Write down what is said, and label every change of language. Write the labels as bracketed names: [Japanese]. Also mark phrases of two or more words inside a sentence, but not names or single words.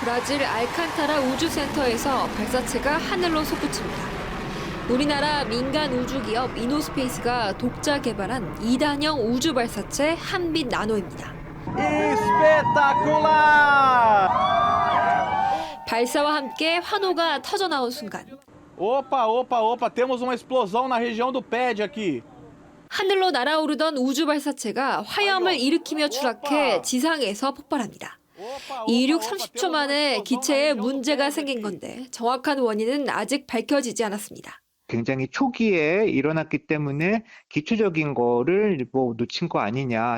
[Korean] 브라질 알칸타라 우주센터에서 발사체가 하늘로 솟구칩니다. 우리나라 민간 우주기업 이노스페이스가 독자 개발한 2단형 우주 발사체 한빛 나노입니다. [Portuguese] Espetacular! [Korean] 발사와 함께 환호가 터져나온 순간 [Portuguese] Opa, temos uma explosão na região do pad aqui. [Korean] 하늘로 날아오르던 우주 발사체가 화염을 일으키며 추락해 지상에서 폭발합니다. 이륙 30초 만에 기체에 문제가 생긴 건데 정확한 원인은 아직 밝혀지지 않았습니다. 굉장히 초기에 일어났기 때문에 기초적인 거를 뭐 놓친 거 아니냐.